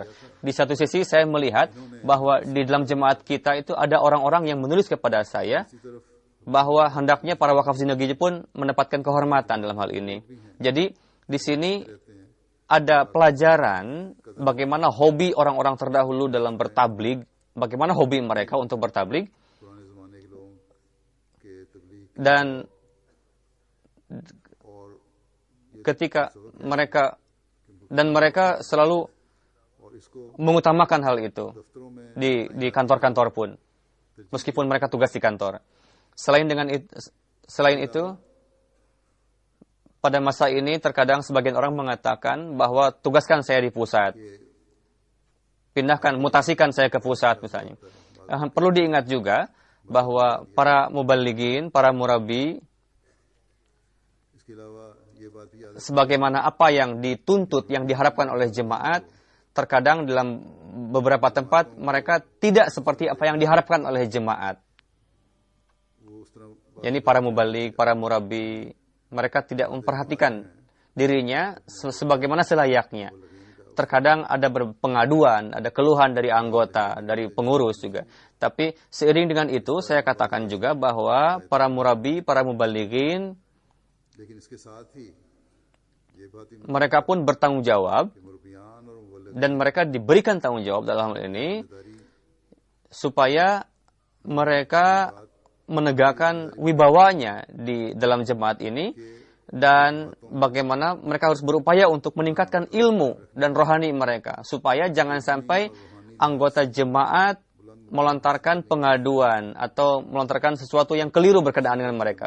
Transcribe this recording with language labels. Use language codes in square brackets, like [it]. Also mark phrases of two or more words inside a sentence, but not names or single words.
[id] Di satu sisi saya melihat bahwa di dalam jemaat kita itu ada orang-orang yang menulis kepada saya bahwa hendaknya para wakaf zinagi pun mendapatkan kehormatan dalam hal ini. Jadi di sini ada pelajaran bagaimana hobi orang-orang terdahulu dalam bertablig, bagaimana hobi mereka untuk bertablig, [hi] पुराने ज़माने के लोगों के तबलीग [id] dan [hi] और [id] ketika mereka selalu [hi] और इसको [id] mengutamakan hal itu [hi] दफ्तरों में [id] di kantor-kantor pun, meskipun mereka tugas di kantor. Selain itu, pada masa ini terkadang sebagian orang mengatakan bahwa tugaskan saya di pusat, mutasikan saya ke pusat misalnya. Perlu diingat juga bahwa para muballighin, para murabi, [hi] इसके अलावा ये बात भी याद [id] sebagaimana apa yang dituntut, yang diharapkan oleh jemaat, terkadang dalam beberapa tempat mereka tidak seperti apa yang diharapkan oleh jemaat. [hi] वो उस तरह [id] Yani para muballigh, para murabi, mereka tidak memperhatikan dirinya sebagaimana selayaknya. Terkadang ada pengaduan, ada keluhan dari anggota, dari pengurus juga. Tapi seiring dengan itu, saya katakan juga bahwa para murabi, para muballighin, [hi] लेकिन इसके साथ ही ये बात [id] mereka pun bertanggung jawab [hi] मुरब्बियान और मुवल्लिद [id] dan mereka diberikan tanggung jawab dalam hal ini supaya mereka menegakkan wibawanya di dalam jemaat ini, dan bagaimana mereka harus berupaya untuk meningkatkan ilmu dan rohani mereka supaya jangan sampai anggota jemaat melontarkan pengaduan atau melontarkan sesuatu yang keliru berkenaan dengan mereka.